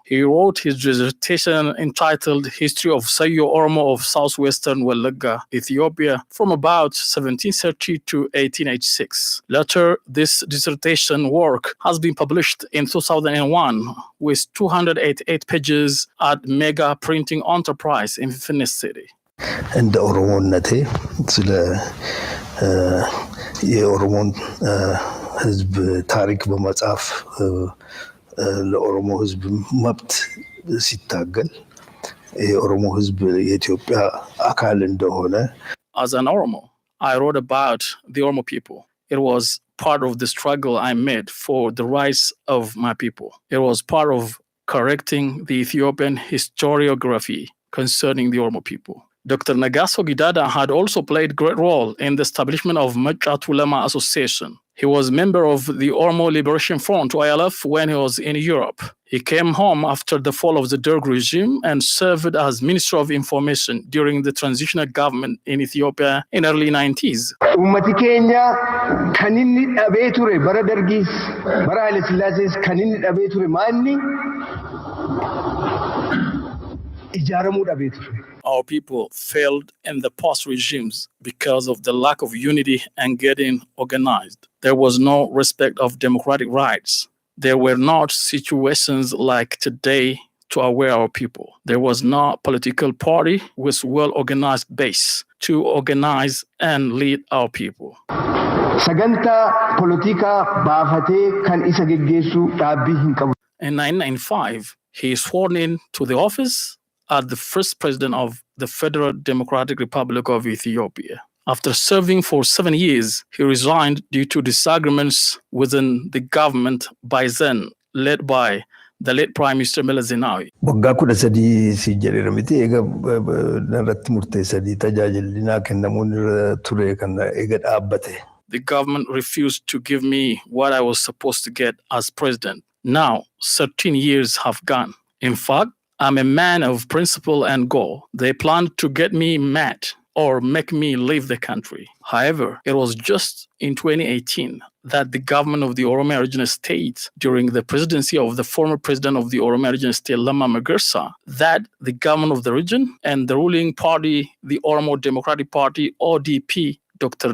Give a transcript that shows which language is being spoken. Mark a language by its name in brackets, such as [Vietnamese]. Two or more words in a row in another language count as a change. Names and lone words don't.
[English] He wrote his dissertation entitled History of Sayo Oromo of Southwestern Wallagga, Ethiopia, from about 1730 to 1886. Later, this dissertation work has been published in 2001 with 288 pages at Mega Printing Enterprise in Finnish City. [Amharic] እንደ ኦሮሞነቴ ስለ የኦሮሞን ህዝብ ታሪክ በመጻፍ ለኦሮሞ ህዝብ መብት ሲታገል የኦሮሞ ህዝብ የኢትዮጵያ አካል እንደሆነ [English] As an Oromo, I wrote about the Oromo people. It was part of the struggle I made for the rights of my people. It was part of correcting the Ethiopian historiography concerning the Oromo people. Dr. Nagaso Gidada had also played a great role in the establishment of Machat Ulama Association. He was a member of the Oromo Liberation Front, OLF, when he was in Europe. He came home after the fall of the Derg regime and served as Minister of Information during the transitional government in Ethiopia in early 90s. [Oromo] Ummati keenya kan inni dhabee ture bara Dergis bara Haile Sillaasees kan inni dhabee ture maalni ijaaramuu dhabee ture. [English] Our people failed in the past regimes because of the lack of unity and getting organized. There was no respect of democratic rights. There were not situations like today to aware our people. There was no political party with well-organized base to organize and lead our people. [Oromo] Sagantaa politikaa baafatee kan isa geggeessu dhaabbii hin qabu. [English] In 1995, he is sworn in to the office as the first president of the Federal Democratic Republic of Ethiopia. After serving for 7 years, he resigned due to disagreements within the government by then led by the late Prime Minister Meles Zenawi. [Oromo] Waggaa 13 si jedheera miti eega narratti murteessanii tajaajilli naa kennamuun irra ture kan eega dhaabbate. [English] The government refused to give me what I was supposed to get as president. Now, 13 years have gone. In fact, I'm a man of principle and goal. They planned to get me mad or make me leave the country. However, it was just in 2018 that the government of the Oromia Regional State, during the presidency of the former president of the Oromia Regional State, Lamma Magarsa, that the government of the region and the ruling party, the Oromo Democratic Party, ODP, Dr.